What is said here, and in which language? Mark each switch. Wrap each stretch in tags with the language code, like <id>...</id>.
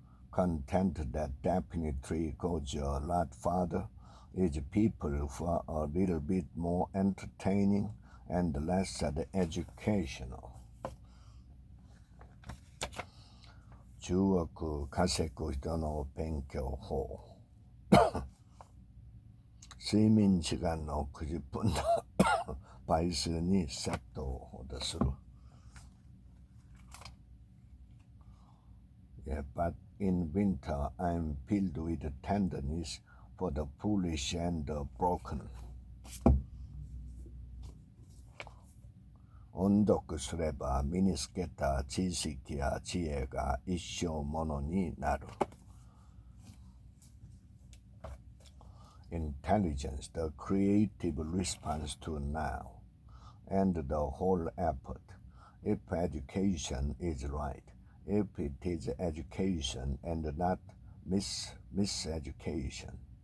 <en>Content that definitely goes a lot farther is people who are a little bit more entertaining and less educational.</en> <ja>10億稼ぐ人の勉強法睡眠時間の90分の倍数にセットをする。</ja> <en>Yeah, but in winter I'm filled with tenderness for the foolish and the broken.</en> <ja>音読すれば身につけた知識や知恵が一生ものになる。</ja> <en>Intelligence, the creative response to now, and the whole effort. If education is right, if it is education and not miseducation.</en>